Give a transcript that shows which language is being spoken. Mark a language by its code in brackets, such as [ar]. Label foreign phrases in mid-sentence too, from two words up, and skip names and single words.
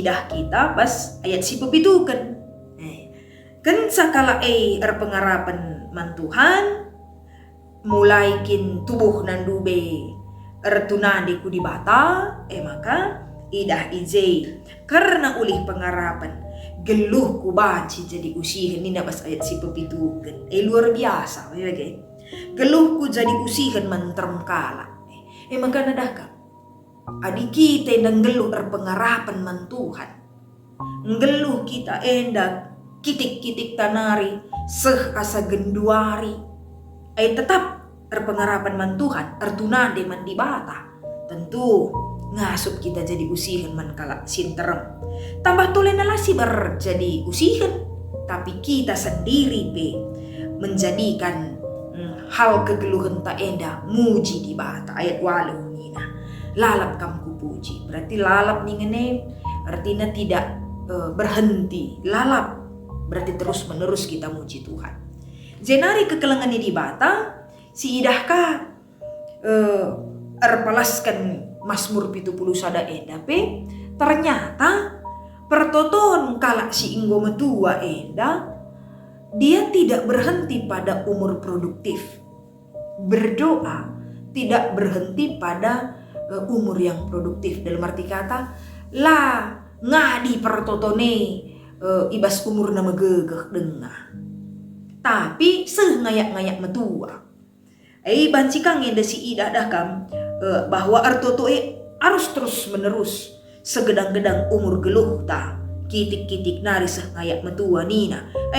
[btx] idah kita pas ayat si pepitukan kan sakala pengharapan man Tuhan mulai kin tubuh nandube ertunade kudibata maka idah ije karena ulih pengharapan Geluh ku banci jadi usihen ni nabas ayat si pepituken. [id] Luar biasa ya guys. [btx] Geluh ku jadi usihen mantrem kala. Maka nadaka. Adi kita yang geluh pengarapan man Tuhan. Geluh kita endak kitik-kitik tanari seh asa genduari. Tetap pengarapan man Tuhan artunande man di bata. Tentu ngasup kita jadi usihen man kala sinterem. Tambah tole nalasi berjadi usihen, [id] tapi kita sendiri menjadikan hal [btx] kegeluhan tak enda muji di bata ayat 8 nina. Lalap kam ku puji. Berarti lalap nih ngene [id] artinya tidak berhenti. [btx] Lalap [id] berarti terus menerus kita [btx] muji Tuhan. Jenari kekelengan di bata si idahka erpalaskan Mazmur 70 sada enda ternyata pertoton kala si inggo metua enda dia [id] tidak berhenti pada umur produktif. Berdoa tidak berhenti pada umur yang produktif. Dalam arti kata [btx] lah ngadi pertotone ibas umur nama gegeh dengah. Tapi ngayak-ngayak metua. Bancikang enda si idah dakam bahwa artoto [id] harus terus menerus [btx] segedang-gedang umur geluh ta kitik-kitik nari ngayak metua nina.